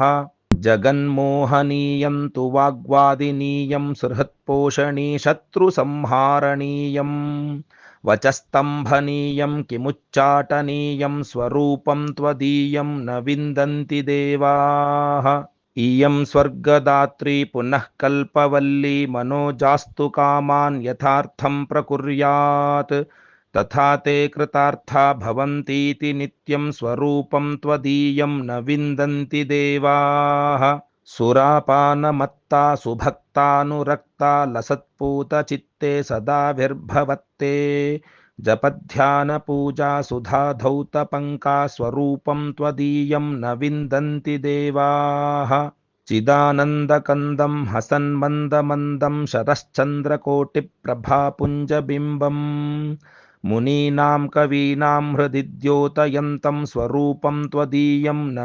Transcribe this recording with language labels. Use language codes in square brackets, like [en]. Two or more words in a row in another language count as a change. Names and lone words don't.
[sa] ಜಗನ್ಮೋಹನೀಯಂ ತು ವಾಗ್ವಾದಿನೀಯಂ ಸುಹೃತ್ಪೋಷಣೀ ಶತ್ರುಸಂಹಾರಣೀಯಂ. ವಚಸ್ತಂಭನೀಯಂ ಕಿಮುಚ್ಚಾಟನೀಯಂ ಸ್ವರೂಪಂ ತ್ವದೀಯಂ ನ ವಿಂದಂತಿ ದೇವಾಃ. ಇಯಂ ಸ್ವರ್ಗದಾತ್ರಿ ಪುನಃ ಕಲ್ಪವಲ್ಲಿ ಮನೋಜಾಸ್ತು ಕಾಮಾನ್ ಯಥಾರ್ಥಂ ಪ್ರಕುರ್ಯಾತ್. ತಥಾ ತೇ ಕೃತಾರ್ಥಾ ಭವಂತೀತಿ ನಿತ್ಯಂ ಸ್ವರೂಪಂ ತ್ವದೀಯಂ ನ ವಿಂದಂತಿ ದೇವಾಃ. ಸುರಾಪಾನಮತ್ತಾ ಸುಭಕ್ತಾನುರಕ್ತಾ ಲಸತ್ಪೂತ ಚಿತ್ತೆ ಸದಾ ವಿರ್ಭವತ್ತೆ. जपध्यानपूजा सुधाधौतपङ्का स्वरूपं त्वदीयं न विन्दन्ति देवाः चिदानन्दकन्दं हसन्मन्दमन्दं शरश्चन्द्रकोटिप्रभापुञ्जबिम्बम् मुनीनां कवीनां हृदि द्योतयन्तं स्वरूपं त्वदीयं न